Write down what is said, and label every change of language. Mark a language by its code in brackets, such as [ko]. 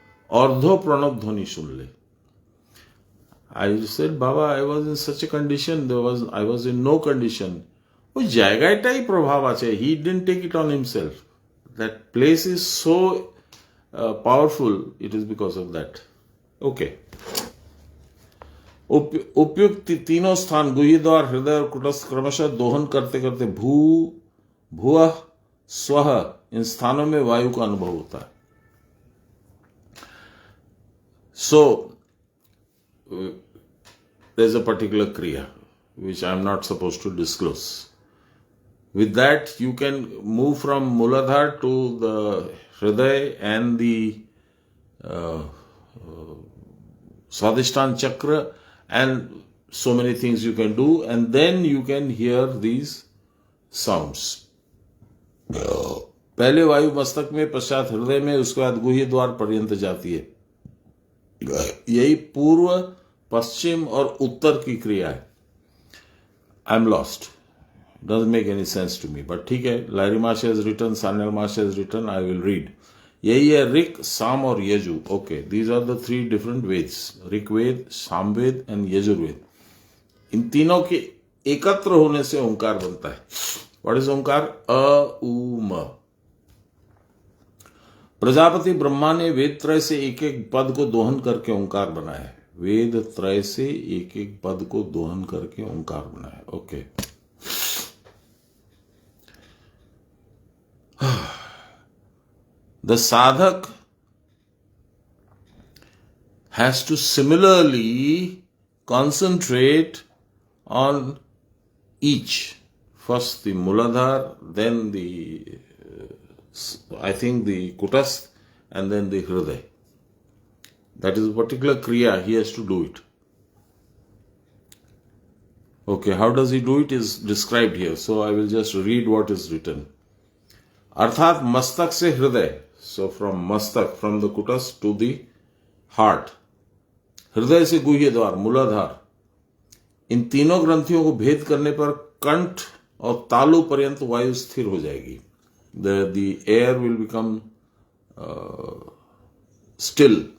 [bn] "Ardho pranab dhoni shunle." [en] I said, "Baba, I was in such a condition. I was in no condition." [bn] "Oi jayagaitai prabhav ache." [en] He didn't take it on himself. That place is so powerful. It is because of that. Okay. [hi] उपयुक्त तीनों स्थान गुह्य द्वार, हृदय और कुटस्थ क्रमशः दोहन करते करते भुवः स्वः इन स्थानों में वायु का अनुभव होता है. [en] So there's a particular kriya which I am not supposed to disclose. With that, you can move from Muladhar to the Hriday and the Swadhisthana Chakra, and so many things you can do, and then you can hear these sounds. [hi] पहले वायु मस्तक में, पश्चात हृदय में, उसके बाद गुह्य द्वार पर्यंत जाती है. यही पूर्व, पश्चिम और उत्तर की क्रिया है. [en] I am lost. Doesn't make any sense to me, but [hi] ठीक है. [en] Lahiri Maharshi has written, Sanyal Maharshi has written, I will read. [hi] यही है ऋक, साम और यजु. [en] Okay, these are the 3 different Veds: Rik Veda, Samaveda and Yajurveda. [hi] इन तीनों के एकत्र होने से ओंकार बनता है. [en] What is Omkar? [hi] अ उ म. प्रजापति ब्रह्मा ने वेद त्रय से एक एक पद को दोहन करके ओंकार बनाया है. वेद त्रय से एक एक पद को दोहन करके ओंकार बनाया. [en] Okay. The sadhak has to similarly concentrate on each. First the Muladhar, then the, I think the Kutastha, and then the Hriday. That is a particular kriya, he has to do it. Okay, how does he do it is described here. So I will just read what is written. Arthat mastak se hriday. So from mastak, from the kutas to the heart. [hi] हृदय से गुह्य द्वार, मूलाधार. इन तीनों ग्रंथियों को भेद करने पर कंठ और तालु पर्यंत वायु स्थिर हो जाएगी. [en] The air will become still.